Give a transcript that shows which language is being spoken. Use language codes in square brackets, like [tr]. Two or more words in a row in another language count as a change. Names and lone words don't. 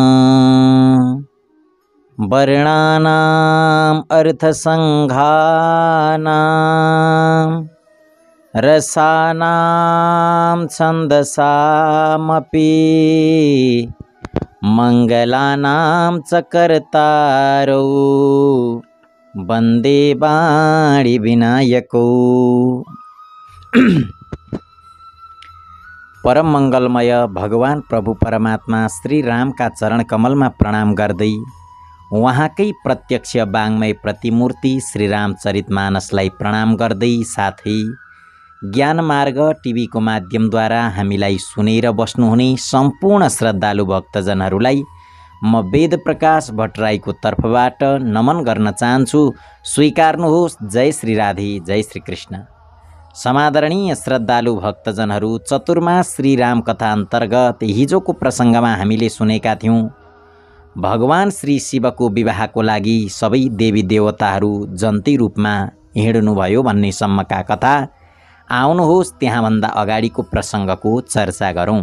[sa] वर्णानाम् अर्थसंघानां रसानां छन्दसामपि मंगलानां च कर्तारौ वन्दे वाणी विनायकौ। [ne] परम मंगलमय भगवान प्रभु परमात्मा श्री [hi] राम का चरण कमल में [ne] प्रणाम गर्दै उहाँकै प्रत्यक्ष वाङ्मय प्रतिमूर्ति श्री रामचरितमानसलाई प्रणाम गर्दै साथै ज्ञान मार्ग टिभी को माध्यमद्वारा हामीलाई सुनेर बस्नुहुने सम्पूर्ण श्रद्धालु भक्तजनहरूलाई म वेद प्रकाश भट्टराईको तर्फबाट नमन गर्न चाहन्छु। स्वीकार्नुहोस्। जय श्री राधे, जय श्री कृष्ण। समादरणीय श्रद्धालु भक्तजनहरू, चतुर्मास श्री राम कथा अन्तर्गत हिजोको प्रसङ्गमा हामीले सुनेका थियौँ भगवान श्री शिवको विवाहको लागि सबै देवी देवताहरू जन्ती रूपमा हिँड्नुभयो भन्ने सम्मका कथा। आउनुहोस् त्यहाँभन्दा अगाडिको प्रसङ्गको चर्चा गरौँ।